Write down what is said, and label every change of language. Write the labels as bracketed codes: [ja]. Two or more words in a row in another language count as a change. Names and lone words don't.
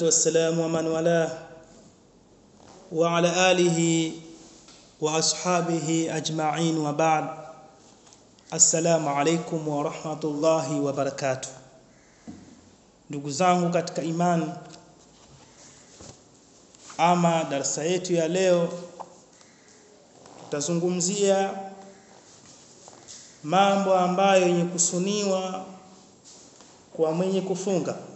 [ar] والسلام ومن والاه وعلى آله وأصحابه أجمعين وبعد. السلام عليكم ورحمة الله وبركاته. [sw] Ndugu zangu katika imani, ama darasa yetu ya leo tutazungumzia mambo ambayo yenye kusuniwa kwa mwenye kufunga.